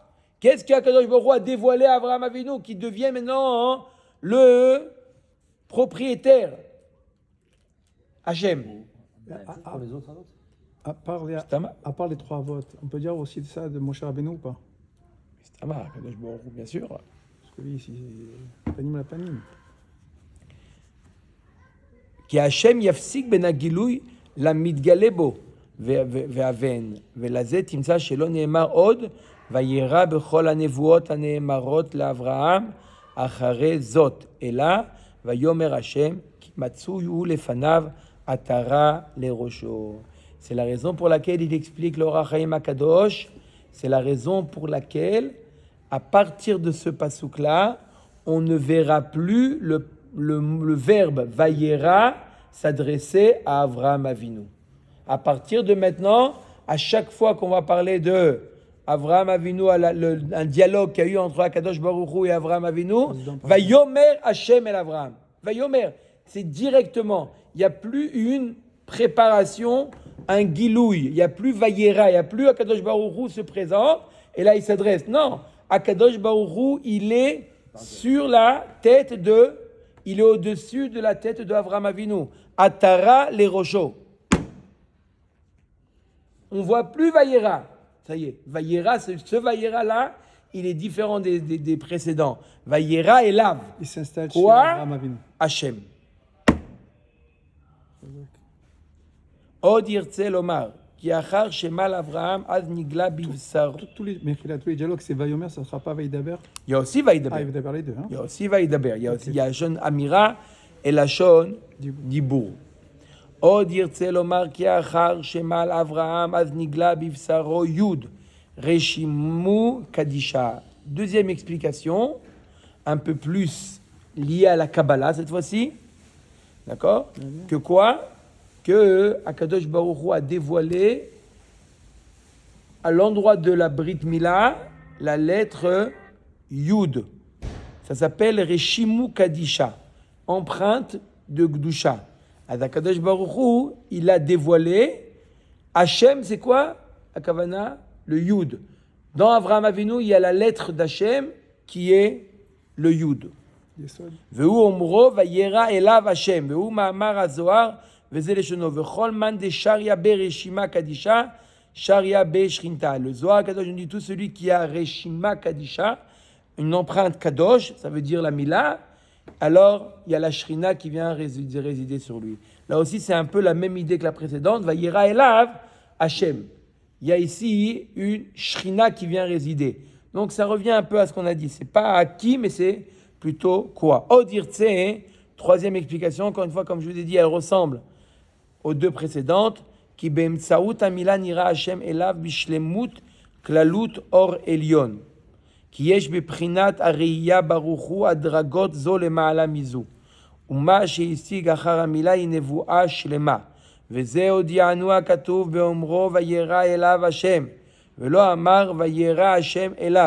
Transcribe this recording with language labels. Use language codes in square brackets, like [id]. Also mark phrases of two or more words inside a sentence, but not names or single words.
[fr] Qu'est-ce qu'Akadosh Baruch Hu a dévoilé à Avraham Avinu qui devient maintenant le propriétaire? Hachem. Pour les autres, À part les trois votes, on peut dire aussi ça de Moshe Rabbeinu ou pas? C'est Akadosh Baruch Hu, bien sûr. Parce que lui, ici, [he] פנים אל פנים. כי השם יפסיק בין הגילוי למתגלה בו והבן, ולזה תמצא שלא נאמר עוד, וירא בכל הנבואות הנאמרות לאברהם אחרי זאת, אלא ויאמר השם, כי מצוי הוא לפניו עטרה לראשו. [fr] C'est la raison pour laquelle il explique l'Or HaChaim HaKadosh, c'est la raison pour laquelle, à partir de ce passouk-là, on ne verra plus le verbe Vayera s'adresser à Avraham Avinu. À partir de maintenant, à chaque fois qu'on va parler de Avraham Avinu, un dialogue qu'il y a eu entre Akadosh Baruch Hu et Avraham Avinu, [he] ויאמר השם אל אברהם. [fr] Vayomer, c'est directement. Il n'y a plus une préparation, un gilouï. Il n'y a plus Vayera, il n'y a plus Akadosh Baruch Hu se présente et là il s'adresse. Non, Akadosh Baruch Hu, il est sur la tête il est au-dessus de la tête de Avraham Avinu. [he] עטרה לראשו. [fr] On voit plus Vayera. Ça y est, Vayera, ce Vayera-là, il est différent des précédents. [he] וירא אליו. [fr] Il s'installe chez Quoi? Abraham Avinu. Hachem. [he] עוד ירצה לומר כי אחר שמל אברהם אז נגלה בבשר. [fr] Tous les dialogues, c'est Vayomer, ça ne sera pas Vaïdaber. Il y a aussi Vaïdaber. Ah, il va parler d'eux. Hein? Il y a aussi Vaïdaber. Il y a aussi [he] לשון אמירה [fr] et [he] לשון דיבור. עוד ירצה לומר כי אחר שמל אברהם אז נגלה בבשרו יוד רשימו קדישה. [fr] Deuxième explication, un peu plus lié à la Kabbalah cette fois-ci. D'accord? Que quoi? Que Akadosh Baruch Hu a dévoilé à l'endroit de la [he] ברית מילה [fr] la lettre Yud. Ça s'appelle [arc] רשימו קדישא, [fr] empreinte de Gdusha. Akadosh Baruch Hu, il a dévoilé. Hachem, c'est quoi? Akavana, le Yud. Dans Avraham Avinu, il y a la lettre d'Hachem qui est le Yud. Yesod. [he] והוא אומרו וירא אליו השם והוא מאמר הזוהר וזה לשונו. [arc] וכל מאן ד שריא ב רשימא קדישא שריא ב שכינתא. [fr] Le Zohar Kadosh nous dit tout celui qui a [arc] רשימא קדישא, [fr] une empreinte kadosh, ça veut dire la mila, alors il y a la shrina qui vient résider sur lui. Là aussi, c'est un peu la même idée que la précédente. [he] וירא אליו השם. [fr] Il y a ici une shrina qui vient résider. Donc ça revient un peu à ce qu'on a dit. C'est pas à qui, mais c'est plutôt quoi. Odirtse, troisième explication, encore une fois, comme je vous ai dit, elle ressemble aux deux précédentes. [he] כי באמצעות המילה נראה השם אליו בשלמות כללות אור עליון. כי יש בפרינת אריה ברוכו אדרגות זו למעלה מזו. ומה שהשיג אחר המילה היא נבואה שלמה. וזה הודיענו הכתוב באומרו וירא אליו השם ולא אמר וירא השם אליו.